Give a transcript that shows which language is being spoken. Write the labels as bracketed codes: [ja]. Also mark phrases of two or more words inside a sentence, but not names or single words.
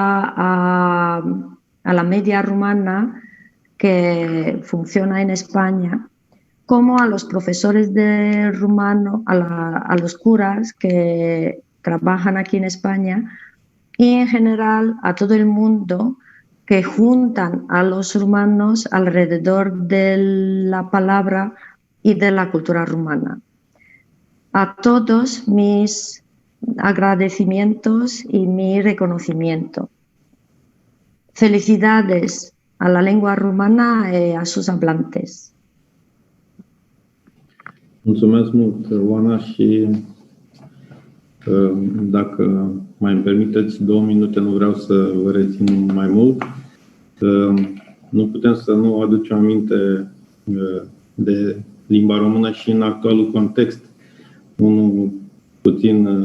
[es] la media rumana que funciona en España, como a los profesores de rumano, a los curas que trabajan aquí en España y en general a todo el mundo que juntan a los rumanos alrededor de la palabra y de la cultura rumana. A todos mis agradecimientos y mi reconocimiento. Felicidades a la lengua rumana y a sus hablantes. [ro] Mulțumesc mult, Oana, și dacă mai îmi permiteți 2 minute, nu vreau să vă rețin mai mult. Nu putem să nu aducem aminte de limba română și în actualul context, unul puțin